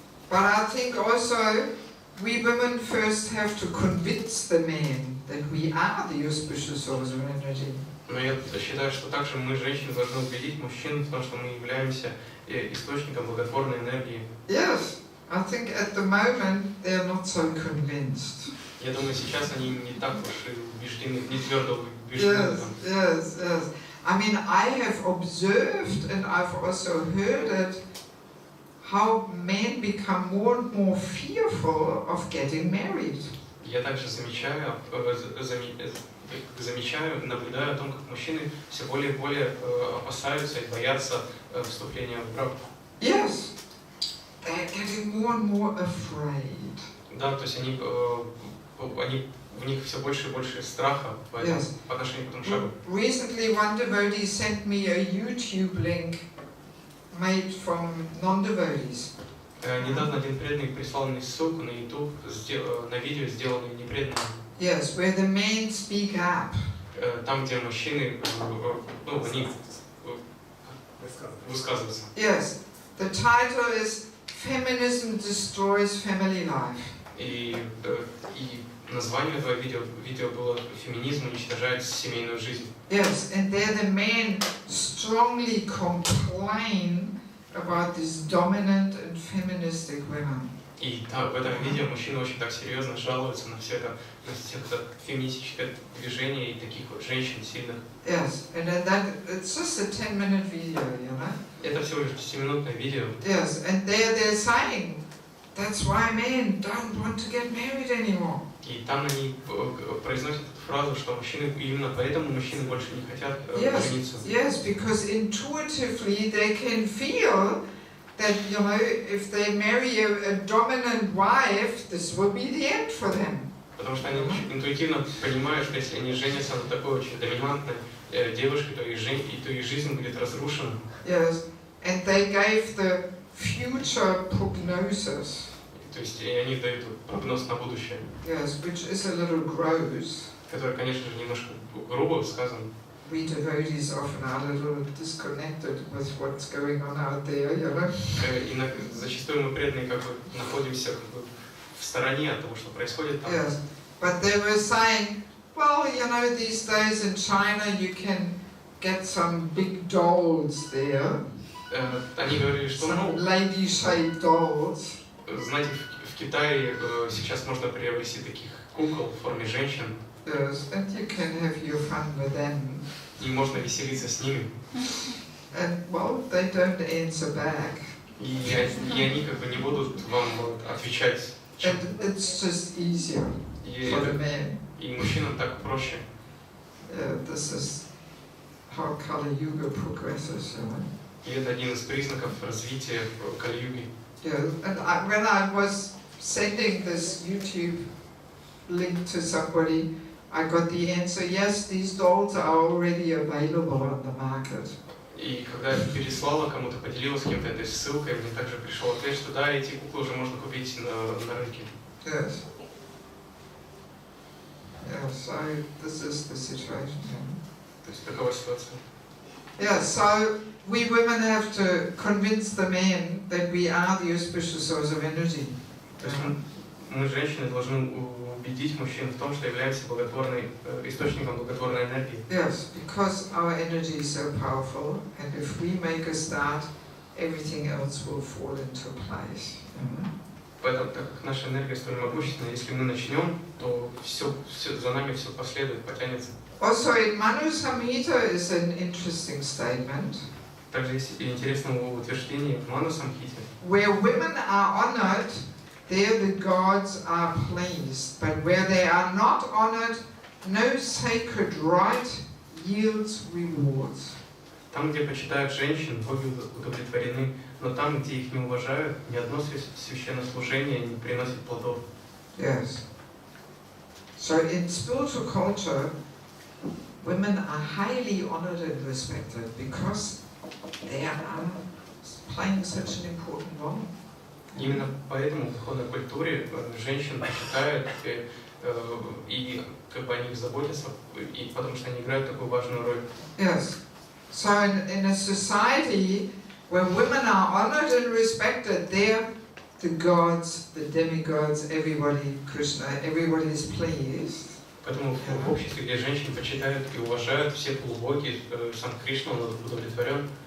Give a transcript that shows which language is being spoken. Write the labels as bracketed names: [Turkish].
[English] But I think also we women first have to convince the men that we are the auspicious source of energy. [Russian] Но я считаю, что также мы, женщины, должны убедить мужчин в том, что мы являемся источником благотворной энергии. [English] Yes, I think at the moment they are not so convinced. [Russian] Я думаю, сейчас они не так уж и убеждены, не твердо убеждены. [English] Yes. I mean, I have observed and I've also heard it, how men become more and more fearful of getting married. [Russian] Я также замечаю, наблюдаю о том, как мужчины все более и более опасаются и боятся вступления в брак. [English] Yes, they're getting more and more afraid. [Russian] Да, то есть в них все больше и больше страха по отношению к этому шагу. [English] Recently, one devotee sent me a YouTube link made from non-devotees. [Russian] Недавно один преданный прислал мне ссылку на YouTube, на видео, сделанное непреданными. [English] Yes, where the men speak up. [Russian] Там, где мужчины, они высказываются. [English] Yes, the title is "Feminism Destroys Family Life." [Russian] И название этого видео было «Феминизм уничтожает семейную жизнь». [English] Yes, and there the men strongly complain about these dominant and feministic women. [Russian] И в этом видео мужчины очень так серьезно жалуются на все это феминистическое движение и таких вот женщин сильных. [English] Yes, and then it's just a 10-minute video, [Russian] Это всего лишь 10-минутное видео. [English] Yes, and they're saying that's why men don't want to get married anymore. [Russian] И там они произносят эту фразу, что мужчины, именно поэтому мужчины больше не хотят жениться. [English] Yes, because intuitively they can feel that, if they marry a dominant wife, this will be the end for them. [Russian] Потому что они интуитивно понимают, что если они женятся на такой очень доминантной девушке, то их жизнь будет разрушена. [English] Yes, and they gave the future prognosis. [Russian] То есть они дают прогноз на будущее. [English] Yes, which is a little gross. [Russian] Который, конечно же, немножко грубо сказан. [English] We devotees often are a little disconnected with what's going on out there, [Russian] И зачастую мы преданные находимся в стороне от того, что происходит там. [English] Yes, but they were saying, well, these days in China you can get some big dolls there. [Russian] Они говорили, что [English] lady-shaped dolls. [Russian] Знаете, в Китае сейчас можно приобрести таких кукол в форме женщин. [English] Yes, and you can have your fun with them. [Russian] И можно веселиться с ними. [English] And well, they don't answer back. [Russian] И они как бы не будут вам отвечать. [English] And it's just easier for the man. [Russian] И мужчинам так проще. [English] This is how Kali Yuga progresses, you know. [Russian] И это один из признаков развития Кали-юги. [English] Yeah, and when I was sending this YouTube link to somebody, I got the answer, yes, these dolls are already available on the market. [Russian] И когда я переслала кому-то, поделилась с кем-то этой ссылкой, мне также пришел ответ, что да, эти куклы уже можно купить на рынке. [English] Yes. Yeah, so this is the situation. [Russian] То есть такова ситуация. [English] Yeah, so we women have to convince the men that we are the auspicious source of energy. [Russian] То есть мы, женщины, должны убедить мужчин в том, что являемся источником благотворной энергии. [English] Yes, because our energy is so powerful, and if we make a start, everything else will fall into place. [Russian] Поэтому, так как наша энергия столь могущественна, если мы начнем, то за нами все последует, потянется. [English] Also in Manu Samhita is an interesting statement. [Russian] Также есть интересное утверждение в Ману Самхите. [English] Where women are honored, there the gods are pleased. But where they are not honored, no sacred rite yields rewards. [Russian] Там, где почитают женщин, боги удовлетворены, но там, где их не уважают, ни одно священнослужение не приносит плодов. [English] Yes. So in spiritual culture, women are highly honored and respected because they are playing such an important role. [Russian] Именно поэтому в духовной культуре женщин почитают, и как бы о них заботятся, и потому что они играют такую важную роль. [English] Yes. So in a society where women are honored and respected, there the gods, the demigods, everybody, Krishna, everybody is pleased. [Russian] Поэтому в обществе, где женщин почитают и уважают, все полубоги, сам Кришна, он удовлетворен.